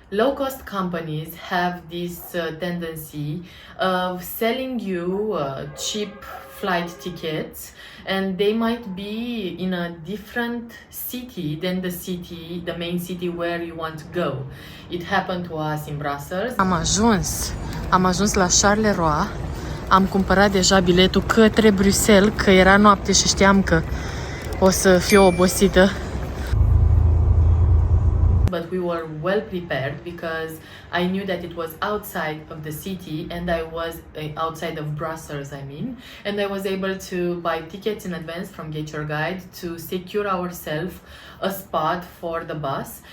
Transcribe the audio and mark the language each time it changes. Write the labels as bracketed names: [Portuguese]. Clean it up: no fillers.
[English] Low-cost companies have this tendency of selling you cheap flight tickets, and they might be in a different city than the main city where you want to go. It happened to us in Brussels. [Romanian] Am ajuns la Charleroi. Am cumpărat deja biletul către Bruxelles, că era noapte și știam că o să fiu obosită. [English] But we were well prepared because I knew that it was outside of the city and I was outside of Brussels, and I was able to buy tickets in advance from GetYourGuide to secure ourselves a spot for the bus.